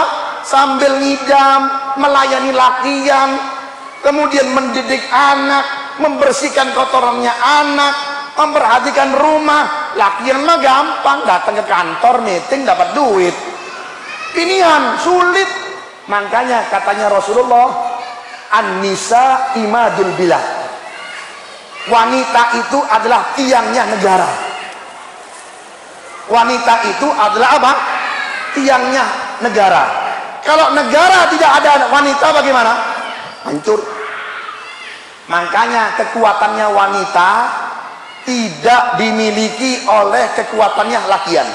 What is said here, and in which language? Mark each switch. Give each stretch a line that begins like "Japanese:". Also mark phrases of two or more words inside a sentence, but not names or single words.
Indonesian: Sambil ngidam, melayani lakian, kemudian mendidik anak, membersihkan kotorannya anak, memperhatikan rumah. Lakian mah gampang, datang ke kantor meeting dapat duit. Binian sulit. Makanya katanya Rasulullah,
Arabic: النساء عماد البلاد.
Indonesian: Wanita itu adalah tiangnya negara. Wanita itu adalah apa? Tiangnya negara. Kalau negara tidak ada wanita bagaimana? Hancur. Makanya kekuatannya wanita tidak dimiliki oleh kekuatannya lakian.